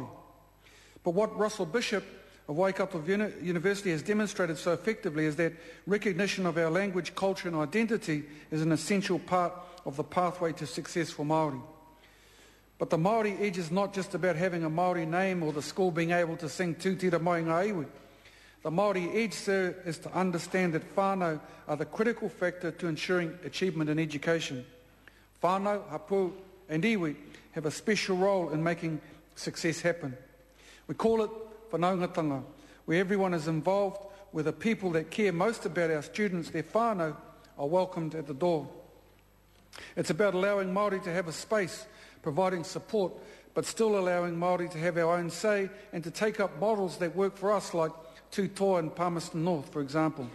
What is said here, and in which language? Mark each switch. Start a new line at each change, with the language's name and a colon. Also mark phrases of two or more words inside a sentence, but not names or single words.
English: But what Russell Bishop of Waikato University has demonstrated so effectively is that recognition of our language, culture and identity is an essential part of the pathway to success for Māori. But the Māori edge is not just about having a Māori name or the school being able to sing Tūtira Mai Ngā Iwi. The Māori edge, sir, is to understand that whānau are the critical factor to ensuring achievement in education.
Māori: Whānau, hapu
English: and iwi have a special role in making success happen. We call it whanaungatanga, where everyone is involved, where the people that care most about our students, their whānau, are welcomed at the door. It's about allowing Māori to have a space, providing support, but still allowing Māori to have our own say and to take up models that work for us, like Tūtoa and Palmerston North, for example.